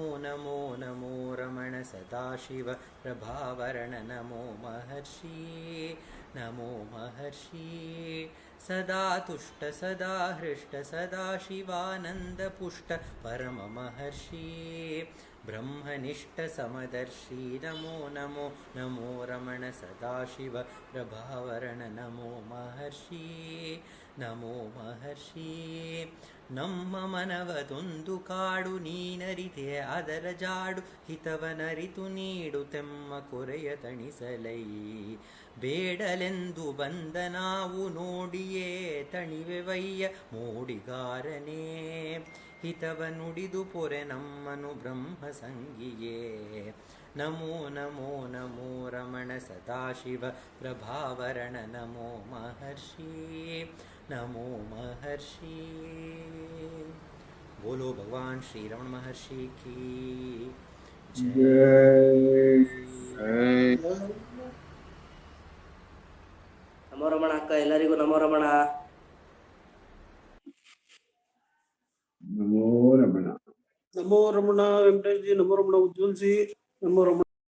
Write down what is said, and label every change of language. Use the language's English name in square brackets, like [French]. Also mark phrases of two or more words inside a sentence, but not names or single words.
[Sanskrit] नमो नमो रमण सदाशिव प्रभावरण नमो महर्षि नमो महर्षि सदा तुष्ट सदा हृष्ट सदा शिवानंद पुष्ट परम महर्षि ब्रह्मनिष्ठ समदर्शी नमो नमो नमो रमण सदाशिव प्रभावरण नमो महर्षि नमो महर्षि [Kannada] ನಮ್ಮ ಮನವದೊಂದು ಕಾಡು ನೀನರಿತೆ ಅದರ ಜಾಡು ಹಿತವನರಿತು ನೀಡುತ್ತೆಮ್ಮ ಕೊರೆಯ ತಣಿಸಲೈ ಬೇಡಲೆಂದು ಬಂದ ನಾವು ನೋಡಿಯೇ ತಣಿವೆವಯ್ಯ ಮೋಡಿಗಾರನೇ ಹಿತವ ನುಡಿದು ಪೊರೆ ನಮ್ಮನು ಬ್ರಹ್ಮ ಸಂಗಿಯೇ [Sanskrit] ನಮೋ ನಮೋ ನಮೋ ರಮಣ ಸದಾಶಿವ ಪ್ರಭಾವರಣ ನಮೋ ಮಹರ್ಷಿ नमो महर्षि। [Hindi] बोलो भगवान श्री रमण महर्षि की जय। [Kannada] ನಮೋ ರಮಣ ಅಕ್ಕ, ಎಲ್ಲರಿಗೂ ನಮೋ ರಮಣ. [Hindi] नमो रमण। नमो रमण वेंकटेश जी, नमो रमण उज्ज्वल जी, नमो रमण